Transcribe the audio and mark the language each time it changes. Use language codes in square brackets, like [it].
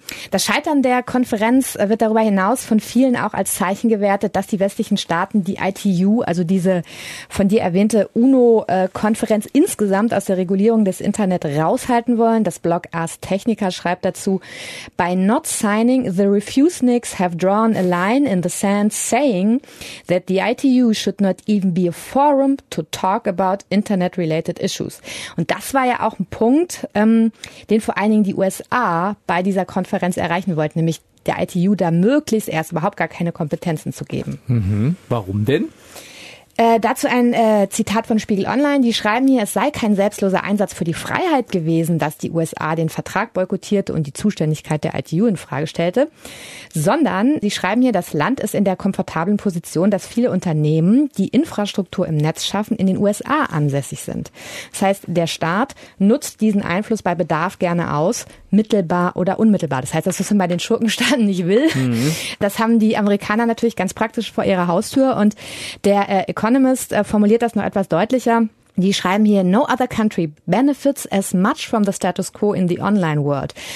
[de] Das Scheitern der Konferenz wird darüber hinaus von vielen auch als Zeichen gewertet, dass die westlichen Staaten die ITU, also diese von dir erwähnte UNO-Konferenz, insgesamt aus der Regulierung des Internet raushalten wollen. Das Blog Ars Technica schreibt dazu: [en] By not signing, the Refuseniks have drawn a line in the sand saying that the ITU should not even be a forum to talk about Internet-related issues. [de] Und das war ja auch ein Punkt, den vor allen Dingen die USA bei dieser Konferenz erreichen wollten, nämlich der ITU da möglichst erst überhaupt gar keine Kompetenzen zu geben. Mhm. Warum denn? Dazu ein Zitat von Spiegel Online. Die schreiben hier, es sei kein selbstloser Einsatz für die Freiheit gewesen, dass die USA den Vertrag boykottierte und die Zuständigkeit der ITU in Frage stellte, sondern sie schreiben hier, das Land ist in der komfortablen Position, dass viele Unternehmen, die Infrastruktur im Netz schaffen, in den USA ansässig sind. Das heißt, der Staat nutzt diesen Einfluss bei Bedarf gerne aus, mittelbar oder unmittelbar. Das heißt, das ist bei den Schurkenstaaten nicht will. Mhm. Das haben die Amerikaner natürlich ganz praktisch vor ihrer Haustür, und der Economist formuliert das noch etwas deutlicher. Die schreiben hier: [en] No other country benefits as much from the status quo in the online world.